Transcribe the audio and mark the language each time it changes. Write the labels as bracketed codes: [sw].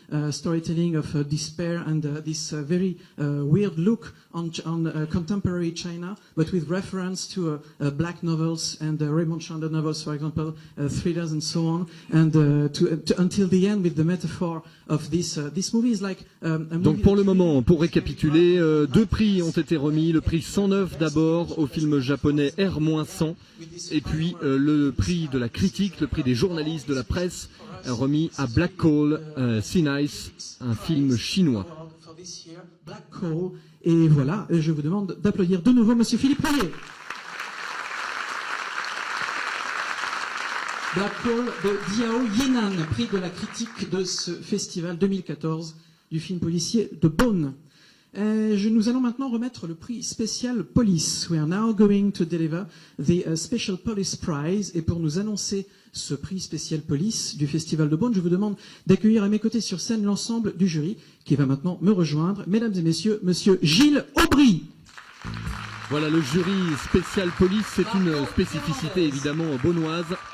[en] Storytelling of despair and this very weird look on contemporary China, but with reference to black novels and Raymond Chandler novels, for example, thrillers and so on, and until the end with the metaphor of this movie is like a movie. [fr] Donc pour le moment, pour récapituler, 2 prix ont été remis. Le prix 109 d'abord au film japonais R-100, et puis le prix de la critique, le prix des journalistes de la presse, remis à Black Hole, Sea Nice, un film chinois. Black Hole. Et voilà, je vous demande d'applaudir de nouveau Monsieur Philippe Royer. Black Hole de Diao Yinan, prix de la critique de ce festival 2014 du film policier de Beaune. Nous allons maintenant remettre le prix spécial Police. [en] We are now going to deliver the Special Police Prize. [fr] Et pour nous annoncer ce prix spécial Police du Festival de Beaune, je vous demande d'accueillir à mes côtés sur scène l'ensemble du jury qui va maintenant me rejoindre. Mesdames et messieurs, Monsieur Gilles Aubry. Voilà, le jury spécial Police, c'est une spécificité évidemment beaunoise.